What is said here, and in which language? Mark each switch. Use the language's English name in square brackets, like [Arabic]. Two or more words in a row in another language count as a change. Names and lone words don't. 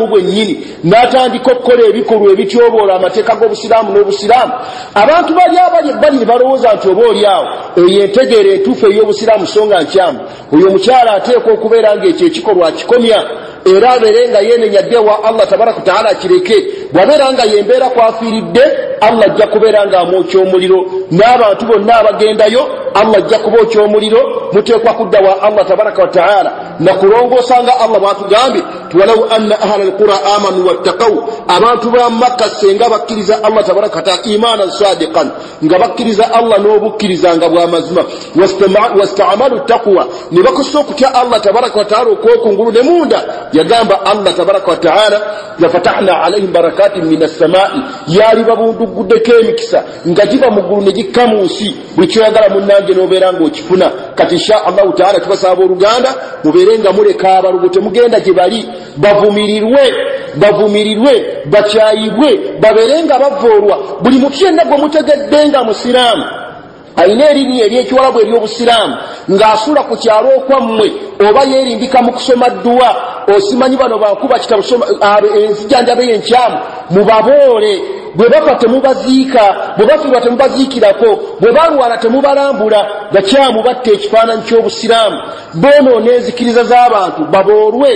[Ganda] bwennyini n'atandika okukola ebikolwa ebityoboola amateeka g'obusiraamu n'obusiraamu abantu bali balowooza nti oba oli awo eyo entegeera entuufu ey'obusiraamu so nga nkyamu oyo omukyala ateekwa okubeera ng'ekyo ekikolwa akikomya era abeere nga yeenenyadde wa Allah [Arabic] تبارك تعالى [Ganda] kireke bw'abeera nga yembeera kwafiiridde Allah ajja kubeera ng'amwokya omuliro n'abantu bonna abagendayo Allah ajja kubookya omuliro muteekwa kudda wa Allah [Arabic] تبارك و [Ganda] ta'ala nakulongoosanga Allah bw'atugambye [Arabic] ولو أن أهل القرى آمنوا واتقوا [Ganda] abantu ba Makka senga bakkiriza Allah [Arabic] تبارك وتعالى إيمانا صادقا [Ganda] nga bakkiriza Allah n'obukkiriza nga bw'amazima [Arabic] واستعملوا التقوى [Ganda] ne bakosa okutya Allah [Arabic] تبارك وتعالى [Ganda] okwokungulu ne munda yagamba Allah [Arabic] تبارك وتعالى لفتحنا عليهم بركات من السماء [Ganda] yali babunduguddeko emikisa nga giba mu ggulu ne gikka mu nsi buli kyoyagala munnange n'obeera ng'okifuna kati [Arabic] إن شاء الله تعالى [Ganda] tubasaba oluganda mubeere nga muleka abalugo temugenda gye bali bavumirirwe bakyayibwe babeere nga bavoolwa buli mutu yenna gwe mutegedde nga musiraamu ayina erinnya ery'ekiwalabu ery'obusiraamu ng'asula ku kyalo okwammwe oba yeerimbika mu kusoma dduwa osimanyi bano bankuba kitabu enzijanjaba y'enkyamu mubaboole bwe bafa temubaziika bwe bafiirwa temubaziikirako bwe balwala temubalambula bakyamu batta ekifaananyi ky'obusiraamu boonoona enzikiriza z'abantu baboolwe